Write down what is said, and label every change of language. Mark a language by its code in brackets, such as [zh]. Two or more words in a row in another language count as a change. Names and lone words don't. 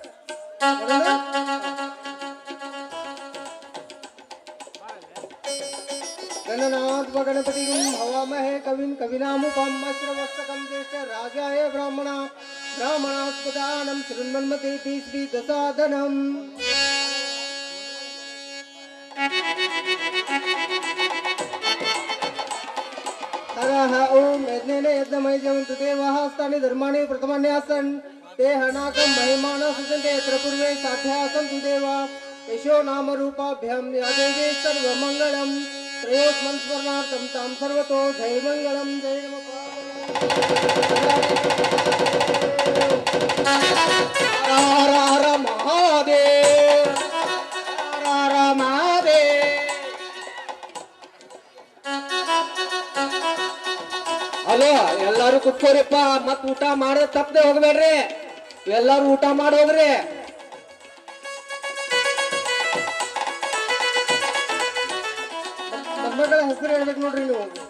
[sa] गणनाथ गणपति हवामहे कविं कविनामुपमस्रवस्तकं ज्येष्ठ राजाय ब्राह्मणास्पदानं शृण्वन्मते श्री दसादनं. हरह ॐ यज्ञेन यज्ञमय जवन्तु देवाः स्थानि धर्माणि प्रथमान्यासन् ते हनाकं महिमाना सुजन्ते यत्र पूर्वे साध्यासं तु देवा यशो नाम रूपाभ्यां या देवी सर्वमङ्गलं त्रयोस्मन् स्मरणार्थं तां सर्वतो जय मङ्गलं जय नमः. [hi] हर हर महादेव, हर हर महादेव. [kn] ಹಲೋ, ಎಲ್ಲಾರು ಕುತ್ಕೋರಿಪ್ಪ, ಮತ್ ಊಟ ಮಾಡೋದ್ ತಪ್ಪದೆ ಹೋಗ್ಬೇಡ್ರಿ. ಎಲ್ಲಾರು ಊಟ ಮಾಡಿ ಹೋಗ್ರಿ. ಮಗಳ ಹೆಸರು ಹೇಳ್ಬೇಕು ನೋಡ್ರಿ ನೀವು.